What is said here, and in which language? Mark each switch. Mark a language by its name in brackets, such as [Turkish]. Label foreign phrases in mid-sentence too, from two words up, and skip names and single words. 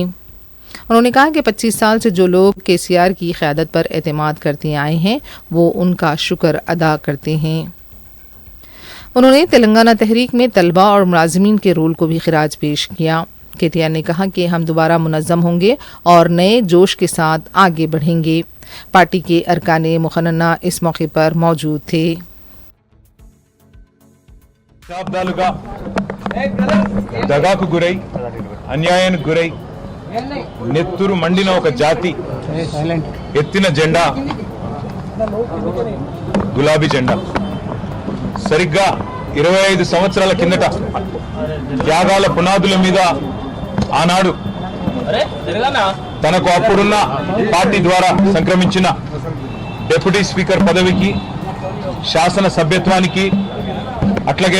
[Urdu] انہوں نے کہا کہ 25 سال سے جو لوگ KCR کی قیادت پر اعتماد کرتے آئے ہیں وہ ان کا شکر ادا کرتے ہیں۔ انہوں نے تلنگانہ تحریک میں طلباء اور ملازمین کے رول کو بھی خراج پیش کیا۔ KTR نے کہا کہ ہم دوبارہ منظم ہوں گے اور نئے جوش کے ساتھ آگے بڑھیں گے۔ پارٹی کے ارکان مقننہ اس موقع پر موجود تھے۔ [Telugu] దశాబ్దాలుగా దగాకు గురై అన్యాయానికి గురై నెత్తురు మండిన ఒక జాతి ఎత్తిన జెండా గులాబీ జెండా। సరిగ్గా 25 సంవత్సరాల కిందట త్యాగాల పునాదుల మీద ఆనాడు తనకు అప్పుడున్న పార్టీ ద్వారా సంక్రమించిన [English] deputy speaker [Telugu] పదవికి, శాసన సభ్యత్వానికి, అట్లాగే